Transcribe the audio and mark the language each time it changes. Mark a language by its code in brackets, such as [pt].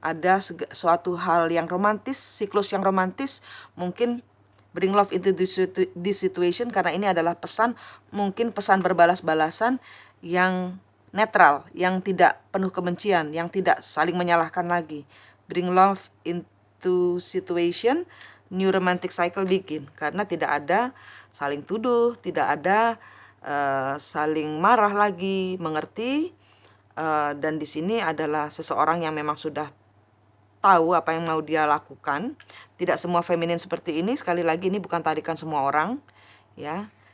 [id] Ada suatu hal yang romantis, siklus yang romantis. Mungkin [en] bring love into this situation [id] karena ini adalah pesan, mungkin pesan berbalas-balasan yang netral, yang tidak penuh kebencian, yang tidak saling menyalahkan lagi. [en] Bring love into situation, new romantic cycle begin. [id] Karena tidak ada saling tuduh, tidak ada saling marah lagi, mengerti. Dan di sini adalah seseorang yang memang sudah tahu apa yang mau dia lakukan. Tidak semua feminin seperti ini. Sekali lagi, ini bukan tarikan semua orang, ya.